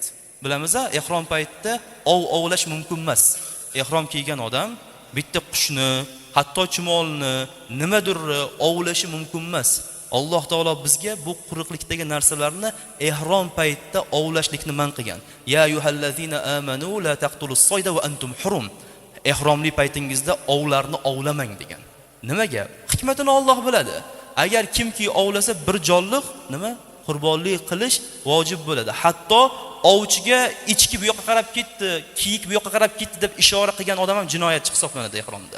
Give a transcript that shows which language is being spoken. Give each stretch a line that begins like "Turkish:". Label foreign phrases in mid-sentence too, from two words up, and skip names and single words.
Uzbek: Bilamiz-a, ihrom paytida ovlash mumkin emas. Ihrom kiygan odam bitta qushni, hatto chumolni, nimadir ovlashi mumkin emas. Alloh taolo bizga bu quruqlikdagi narsalarni ihrom paytida ovlashlikni man qilgan.
Arabic: يا أيها الذين آمنوا لا تقتلوا الصيد وأنتم حرم.
Uzbek: Ihromli paytingizda ovlarni ovlamang degan. Nimaga? Hikmatini Alloh biladi. Agar kimki ovlasa bir jonliq nima? Qurbonlik qilish vojib bo'ladi. Hatto ovchiga ichki bu yoqqa qarab ketdi, kiyik bu yoqqa qarab ketdi deb ishora qilgan odam ham jinoyatchi hisoblanadi ihromda.